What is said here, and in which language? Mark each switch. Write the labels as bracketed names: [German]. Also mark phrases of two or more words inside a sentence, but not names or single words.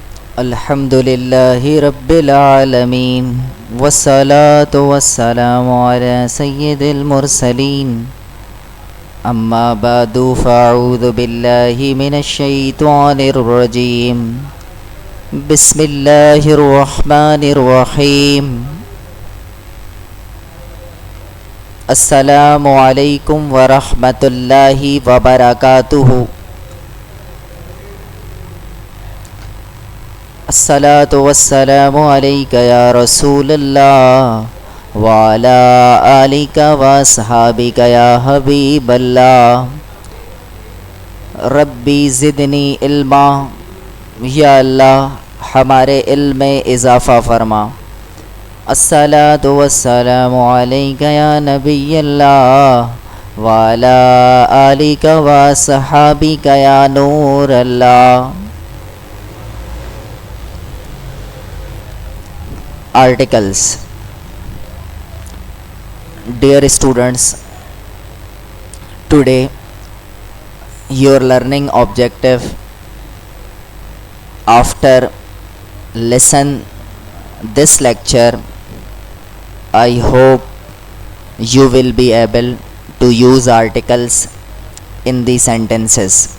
[Arabic] الحمد لله رب العالمين والصلاة والسلام على سيد المرسلين أما بعد فأعوذ بالله من الشيطان الرجيم بسم الله الرحمن الرحيم السلام عليكم ورحمة الله وبركاته. الصلاة والسلام عليك يا رسول الله وعلى آلك وأصحابك يا حبيب الله. ربي زدني علما, [Urdu] یا اللہ ہمارے علم میں اضافہ فرما. [Arabic] الصلاة والسلام عليك يا نبي الله وعلى آلك وأصحابك يا نور الله. [English] Articles. Dear students, today your learning objective after listen this lecture, I hope you will be able to use articles in the sentences.